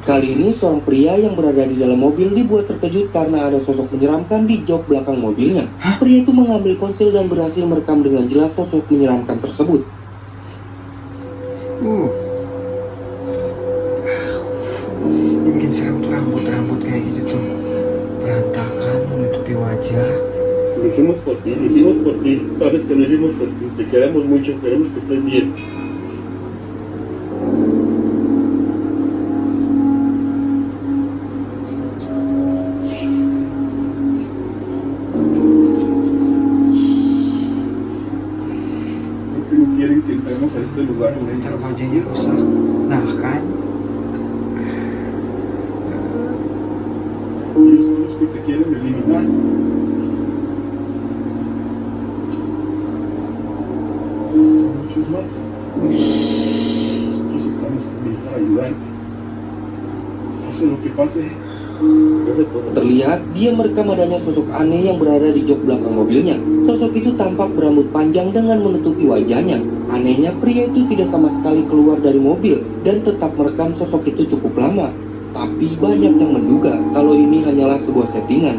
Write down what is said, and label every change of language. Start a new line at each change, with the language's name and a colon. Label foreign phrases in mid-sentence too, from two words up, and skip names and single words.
Indonesian: Kali ini seorang pria yang berada di dalam mobil dibuat terkejut karena ada sosok menyeramkan di jok belakang mobilnya. Pria itu mengambil ponsel dan berhasil merekam dengan jelas sosok menyeramkan tersebut. Ini bikin serem tuh rambut-rambut kayak gitu tuh. Berantakan menutupi wajah.
Spanish: Lo hicimos por ti, sabes que lo hicimos por ti, te queremos mucho, queremos que estés bien. No quieren que entremos a este lugar, güey.
Indonesian: Ntar wajahnya rusak. Nah kan.
Spanish: Ellos son los que te quieren eliminar. Son muchos más. Nosotros estamos también para ayudarte. Pase lo que pase.
Indonesian: Terlihat dia merekam adanya sosok aneh yang berada di jok belakang mobilnya. Sosok itu tampak berambut panjang dengan menutupi wajahnya. Anehnya pria itu tidak sama sekali keluar dari mobil dan tetap merekam sosok itu cukup lama. Tapi banyak yang menduga kalau ini hanyalah sebuah settingan.